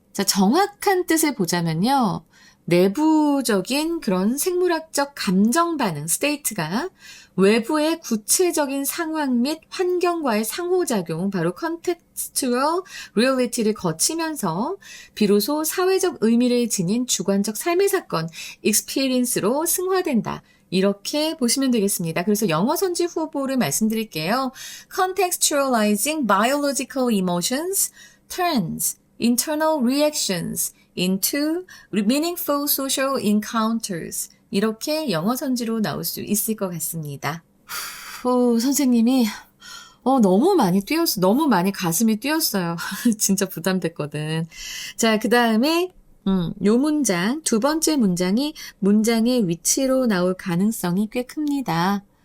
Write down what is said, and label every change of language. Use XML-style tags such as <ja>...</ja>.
<ko>자, 정확한 뜻을 보자면요. 내부적인 그런 생물학적 감정 반응, 스테이트가 외부의 구체적인 상황 및 환경과의 상호작용, 바로</ko> <en>contextual reality</en> <ko>를 거치면서 비로소 사회적 의미를 지닌 주관적 삶의 사건, experience로 승화된다. 이렇게 보시면 되겠습니다. 그래서 영어 선지 후보를 말씀드릴게요.</ko> <en>Contextualizing biological emotions turns internal reactions into meaningful social encounters.</en> <ko>이렇게 영어 선지로 나올 수 있을 것 같습니다. 선생님이 너무 많이 뛰었어. 너무 많이 가슴이 뛰었어요. 진짜 부담됐거든. 자, 그 다음에 요 문장, 두 번째 문장이 문장의 위치로 나올 가능성이 꽤 큽니다.</ko>